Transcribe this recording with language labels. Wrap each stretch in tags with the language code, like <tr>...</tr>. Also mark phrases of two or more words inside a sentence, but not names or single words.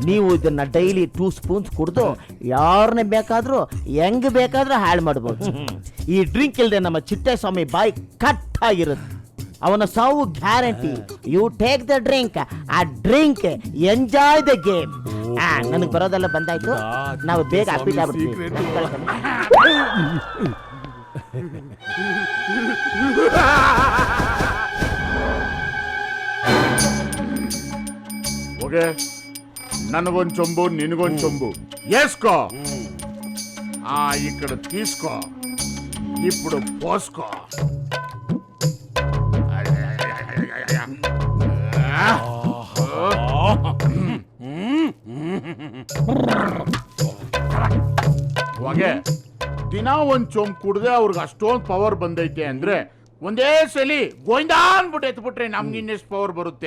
<kn>ನೀವು ಇದನ್ನ ಡೈಲಿ 2 ಸ್ಪೂನ್ಸ್ ಕುಡಿದು ಯಾರನ್ನೇ ಬೇಕಾದ್ರೂ ಹೆಂಗ್ ಬೇಕಾದ್ರೂ ಹಾಳು ಮಾಡ್ಬೋದು. ಈ ಡ್ರಿಂಕ್ ಇಲ್ಲದೆ ನಮ್ಮ ಚಿಟ್ಟೆ ಸ್ವಾಮಿ ಬಾಯಿ ಕಟ್ ಆಗಿರುತ್ತೆ. ಅವನ ಸಾವು ಗ್ಯಾರಂಟಿ.</kn> <en>you take the drink, a drink enjoy the game.</en> <kn>ನನಗೆ ಬರೋದೆಲ್ಲ ಬಂದಾಯ್ತು, ನಾವು ಬೇಗ ಅಪ್ಡೇಟ್ ಆಗ್ಬಿಡ್ತೀವಿ.</kn> <te>ఓకే నన్నుగొని చొంబు నిన్నుగొని చొంబు వేసుకో. ఇక్కడ తీసుకో, ఇప్పుడు పోసుకో.</te> <kn>ಹೊಗೆ ದಿನ ಒಂದ್ ಚೊಂಬ್ ಕುಡ್ದೆ ಅವ್ರಿಗೆ ಅಷ್ಟೊಂದು ಪವರ್ ಬಂದೈತೆ ಅಂದ್ರೆ ಒಂದೇ ಸಲಿ ಗೋವಿಂದ ಅನ್ಬಿಟ್ಟು ಎತ್ಬಿಟ್ರೆ ನಮ್ಗೆ ಇನ್ನೆಷ್ಟು ಪವರ್ ಬರುತ್ತೆ?</kn>